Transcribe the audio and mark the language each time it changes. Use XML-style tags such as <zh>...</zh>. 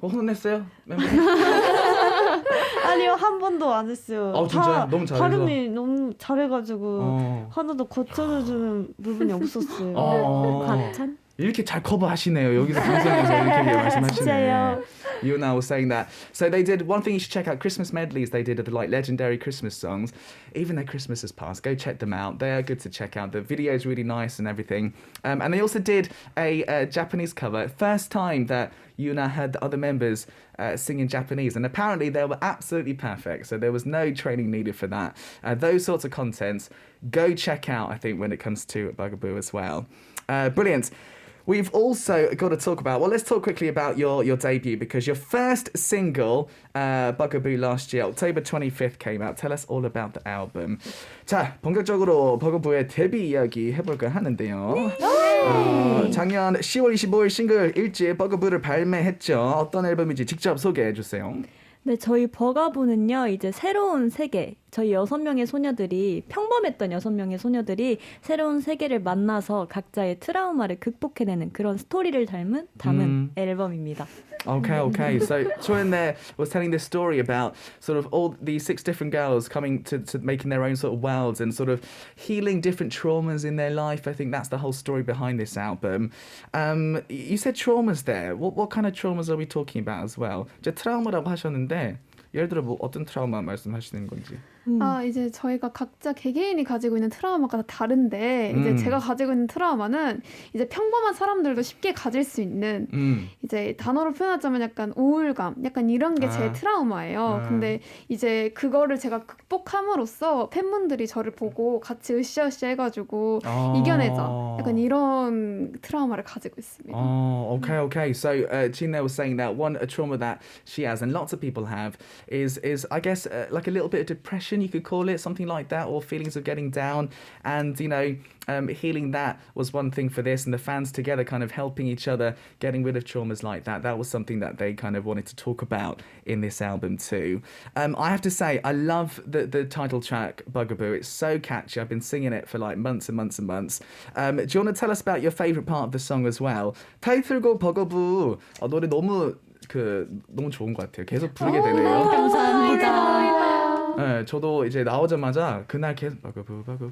<ko>혼냈어요? 아니요, 한 번도 안 했어요. 진짜요? 너무 잘해서. 발음이 너무 잘해가지고 하나도 고쳐주는 부분이 없었어요. 과찬? 이렇게 잘 커버하시네요. 여기서 방송에서 이렇게 말씀하시네. 진짜요?</ko> <en>Yuna was saying that. So they did one thing you should check out. Christmas medleys they did of the like legendary Christmas songs. Even though Christmas has passed, go check them out. They are good to check out. The video is really nice and everything. And they also did a Japanese cover. First time that Yuna had the other members sing in Japanese, and apparently they were absolutely perfect. So there was no training needed for that. Those sorts of contents, go check out. I think when it comes to bugAboo as well. Brilliant. We've also got to talk about, let's talk quickly about your debut, because your first single, bugAboo, last year, October 25th came out. Tell us all about the album.</en> <ko>자, 본격적으로 bugAboo의 데뷔 이야기 해볼까 하는데요. 작년 10월 25일 싱글 1집 bugAboo를 발매했죠. 어떤 앨범인지 직접 소개해 주세요. 네, 저희 버가보는요, 이제 새로운 세계, 저희 6명의 소녀들이, 평범했던 6명의 소녀들이 새로운 세계를 만나서 각자의 트라우마를 극복해내는 그런 스토리를 담은 앨범입니다.</ko> <en>Okay. So Choin there was telling this story about sort of all these 6 different girls coming to making their own sort of worlds and sort of healing different traumas in their life. I think that's the whole story behind this album. You said traumas there. What kind of traumas are we talking about as well?</en> <ko>이제 트라우마라고 하셨는데 예를 들어 뭐 어떤 트라우마 말씀하시는 건지. 이제 저희가 각자 개개인이 가지고 있는 트라우마가 다 다른데 이제 제가 가지고 있는 트라우마는 이제 평범한 사람들도 쉽게 가질 수 있는 이제 단어로 표현하자면 약간 우울감, 약간 이런 게 제 트라우마예요. 근데 이제 그거를 제가 극복함으로써 팬분들이 저를 보고 같이 으쌰으쌰 해가지고 이겨내자. 약간 이런 트라우마를 가지고 있습니다.</ko> <en>Okay. So Jean there was saying that a trauma that she has and lots of people have is I guess like a little bit of depression, you could call it, something like that, or feelings of getting down. And, you know, healing that was one thing for this, and the fans together kind of helping each other, getting rid of traumas like that. That was something that they kind of wanted to talk about in this album too. I have to say, I love the title track, Bugaboo. It's so catchy. I've been singing it for like months and months and months. Do you want to tell us about your favourite part of the song as well?</en> <ko>타이틀곡 Bugaboo. 노래 너무 좋은 것 같아요. 계속 부르게 되네요. 감사합니다. 네, 저도 이제 나오자마자 그날 계속 버거부.</ko>